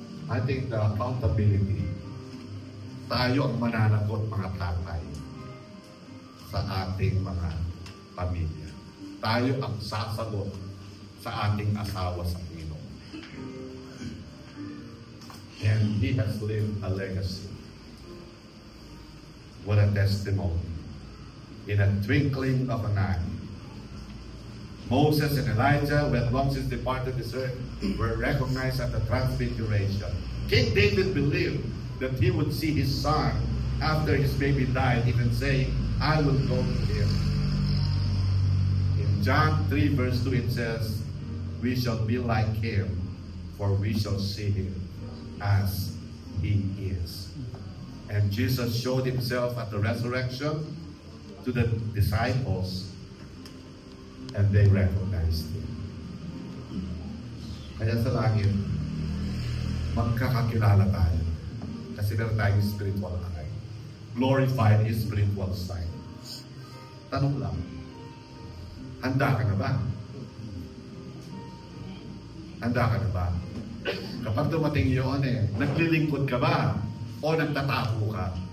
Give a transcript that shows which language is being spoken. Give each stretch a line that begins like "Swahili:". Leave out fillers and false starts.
English: I think the accountability,
Filipino: tayo ang mananagot, mga tatay, sa ating mga pamilya. Tayo ang sasagot sa ating asawa sa Panginoon.
English: And he has lived a legacy. What a testimony. In a twinkling of an eye, Moses and Elijah, who had long since departed this earth, were recognized at the Transfiguration. King David believed that he would see his son after his baby died, even saying, I will go to him. In John 3 verse 2 it says, we shall be like him, for we shall see him as he is. And Jesus showed himself at the resurrection to the disciples, and they recognized him.
Filipino: Kaya sa langit, magkakakilala tayo. Kasi meron tayong spiritual eye.
English: Glorified his spiritual sight.
Filipino: Tanong lang, handa ka na ba? Handa ka na ba? Kapag dumating yun naglilingkod ka ba? O nagtatago ka?